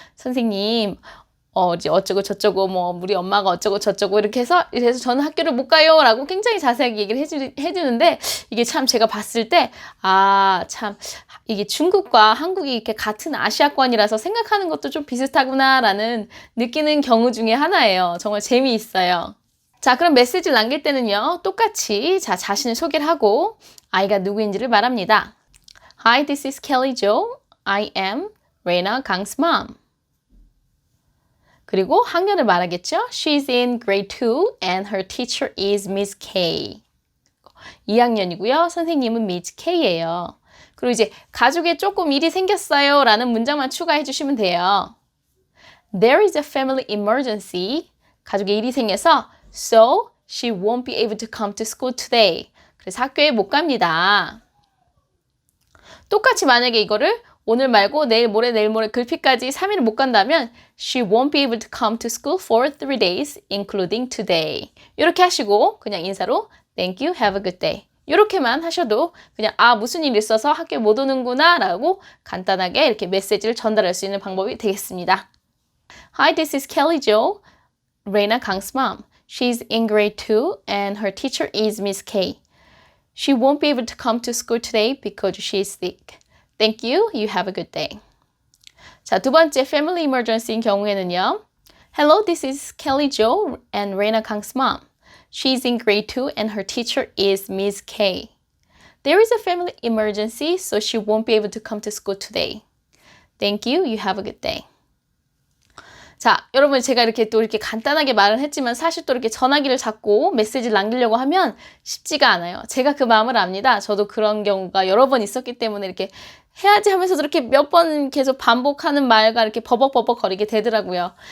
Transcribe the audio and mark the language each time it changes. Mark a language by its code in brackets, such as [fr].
[ko] 선생님 이제 어쩌고 저쩌고 뭐 우리 엄마가 어쩌고 저쩌고 이렇게 해서 그래서 저는 학교를 못 가요라고 굉장히 자세하게 얘기를 해주는데 이게 참 제가 봤을 때 참 이게 중국과 한국이 이렇게 같은 아시아권이라서 생각하는 것도 좀 비슷하구나라는 느끼는 경우 중에 하나예요. 정말 재미있어요. 자, 그럼 메시지를 남길 때는요. 똑같이 자신을 소개를 하고 아이가 누구인지를 말합니다. [en] Hi, this is Kelly Jo. I am Reina Kang's mom. [ko] 그리고 학년을 말하겠죠. [en] She's in grade 2 and her teacher is Miss K. [ko] 2학년이고요. 선생님은 Miss K예요. 그리고 이제 가족에 조금 일이 생겼어요 라는 문장만 추가해 주시면 돼요. [en] There is a family emergency. [ko] 가족에 일이 생겨서 [en] So she won't be able to come to school today. [ko] 그래서 학교에 못 갑니다. 똑같이 만약에 이거를 오늘 말고 내일 모레 글피까지 3일을 못 간다면 [en] She won't be able to come to school for 3 days, including today. [ko] 이렇게 하시고 그냥 인사로 [en] Thank you, have a good day. [ko] 이렇게만 하셔도 그냥 무슨 일이 있어서 학교에 못 오는구나 라고 간단하게 이렇게 메시지를 전달할 수 있는 방법이 되겠습니다. [en] Hi, this is Kelly Jo, Reina Kang's mom. She's in grade 2 and her teacher is Miss K. She won't be able to come to school today because she is sick. Thank you. You have a good day. [ko] 자, 두 번째 family emergency인 경우에는요. [en] Hello, this is Kelly Jo and Reina Kang's mom. She's in grade 2 and her teacher is Miss K. There is a family emergency, so she won't be able to come to school today. Thank you. You have a good day. [ko] 자, 여러분 제가 이렇게 또 이렇게 간단하게 말을 했지만 사실 또 이렇게 전화기를 잡고 메시지를 남기려고 하면 쉽지가 않아요. 제가 그 마음을 압니다. 저도 그런 경우가 여러 번 있었기 때문에 이렇게 해야지 하면서도 이렇게 몇 번 계속 반복하는 말과 이렇게 버벅버벅 거리게 되더라고요.